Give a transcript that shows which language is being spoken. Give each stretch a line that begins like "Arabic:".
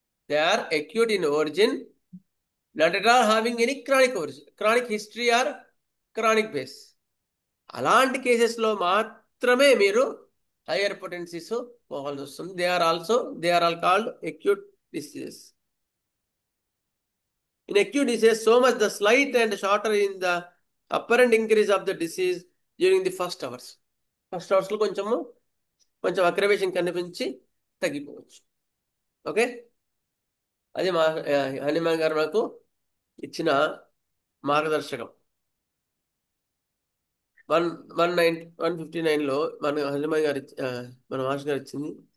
English: They are acute in origin, not at all having any chronic origin, chronic history or chronic base.
Telugu: అలాంటి కేసెస్లో మాత్రమే మీరు higher potencies పోవాల్సి వస్తుంది.
English: They are all called acute diseases. In acute disease, so much the slight and shorter in the apparent increase of the disease during the first hours.
Telugu: First అవర్స్లో కొంచెం aggravation కనిపించి తగ్గిపోవచ్చు. ఓకే, అది మా హనుమాన్ గారు నాకు ఇచ్చిన మార్గదర్శకం. 159లో మన హనుమాన్ గారు మన మాస్టర్ గారు ఇచ్చింది.